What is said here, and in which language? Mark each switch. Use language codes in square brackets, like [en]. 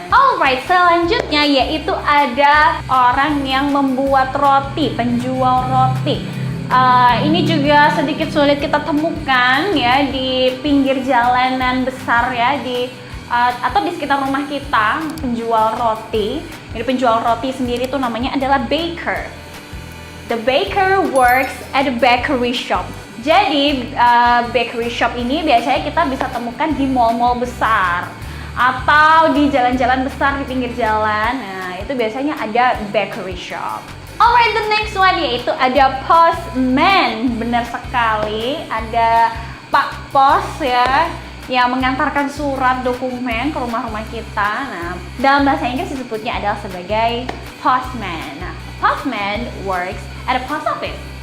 [en] Alright, [id] selanjutnya yaitu ada orang yang membuat roti, penjual roti. Ini juga sedikit sulit kita temukan ya di pinggir jalanan besar ya, atau di sekitar rumah kita, penjual roti. Jadi penjual roti sendiri itu namanya adalah baker. [en] The baker works at a bakery shop. [id] Jadi bakery shop ini biasanya kita bisa temukan di mall-mall besar atau di jalan-jalan besar di pinggir jalan. Nah, itu biasanya ada bakery shop. [en] Alright, the next one [id] yaitu ada postman. Benar sekali, ada Pak Pos ya yang mengantarkan surat dokumen ke rumah-rumah kita. Nah, dalam bahasa Inggris disebutnya adalah sebagai postman. Nah, [en] postman works at a post office.